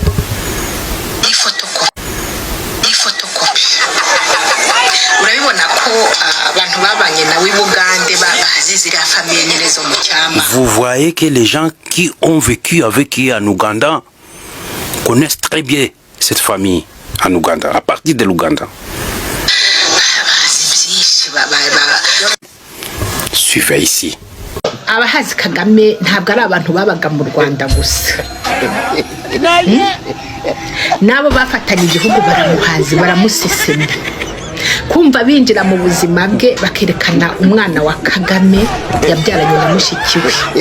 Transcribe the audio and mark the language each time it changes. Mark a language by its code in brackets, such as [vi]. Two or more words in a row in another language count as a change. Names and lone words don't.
[fr] Vous voyez que les gens qui ont vécu avec eux en Ouganda connaissent très bien cette famille en Ouganda, à partir de l'Ouganda. Suivez ici. [rw] Abahazi Kagame ntabwo ari abantu babaga mu Rwanda gusa. Nabo bafatanye igihugu baramuhazi baramusesema. Kumva binjira mu buzima bwe bakerekana umwana wa Kagame yabyaranye na mushiki we.